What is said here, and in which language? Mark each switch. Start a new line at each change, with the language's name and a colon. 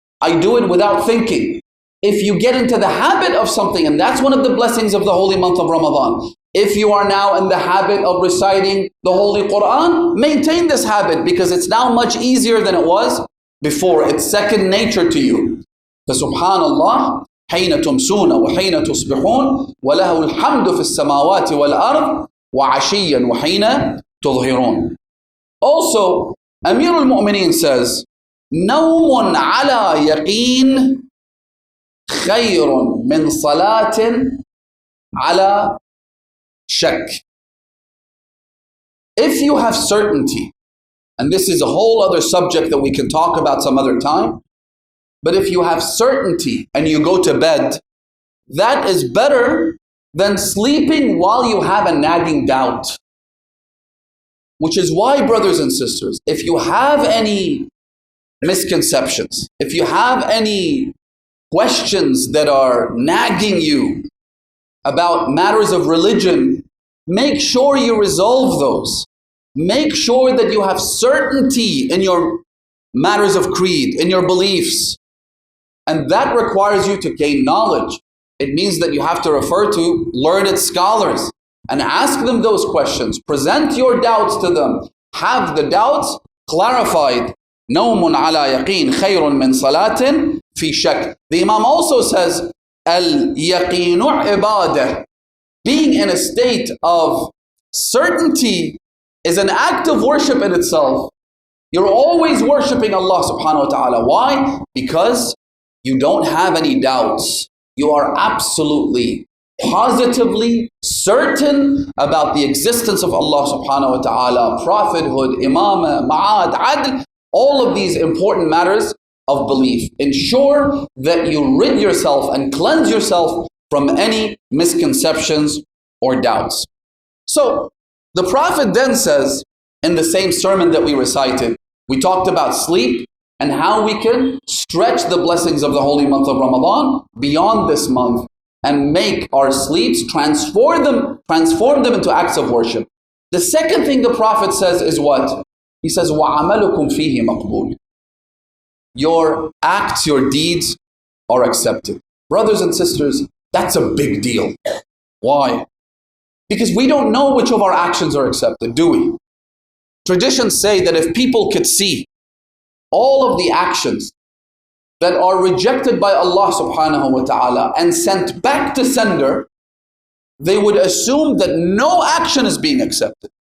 English: I do it without thinking. If you get into the habit of something, and that's one of the blessings of the holy month of Ramadan, if you are now in the habit of reciting the Holy Quran, maintain this habit, because it's now much easier than it was before. It's second nature to you.
Arabic: فسبحان حين تمسون وحين تصبحون وله الحمد في السماوات والأرض وعشيا وحين تظهرون.
English: Also, Amir al-Mu'mineen says,
Arabic: نوم على يقين خير من صلاة على شك.
English: If you have certainty, and this is a whole other subject that we can talk about some other time, but if you have certainty and you go to bed, that is better than sleeping while you have a nagging doubt. Which is why, brothers and sisters, if you have any misconceptions, if you have any questions that are nagging you about matters of religion, make sure you resolve those. Make sure that you have certainty in your matters of creed, in your beliefs. And that requires you to gain knowledge. It means that you have to refer to learned scholars and ask them those questions. Present your doubts to them. Have the doubts clarified.
Arabic: نوم على يقين خير من صلاة في شك.
English: The Imam also says,
Arabic: اليقين عبادة.
English: Being in a state of certainty is an act of worship in itself. You're always worshiping Allah subhanahu wa ta'ala. Why? Because you don't have any doubts. You are absolutely, positively certain about the existence of Allah subhanahu wa ta'ala, prophethood, imamah, ma'ad, adl, all of these important matters of belief. Ensure that you rid yourself and cleanse yourself from any misconceptions or doubts. So, the Prophet then says, in the same sermon that we recited, we talked about sleep and how we can stretch the blessings of the holy month of Ramadan beyond this month and make our sleeps, transform them into acts of worship. The second thing the Prophet says is what? He says,
Arabic: وَعَمَلُكُمْ فِيهِ مَقْبُولٌ.
English: Your acts, your deeds are accepted. Brothers and sisters, that's a big deal. Why? Because we don't know which of our actions are accepted, do we? Traditions say that if people could see all of the actions that are rejected by Allah subhanahu wa ta'ala and sent back to sender, they would assume that no action is being accepted.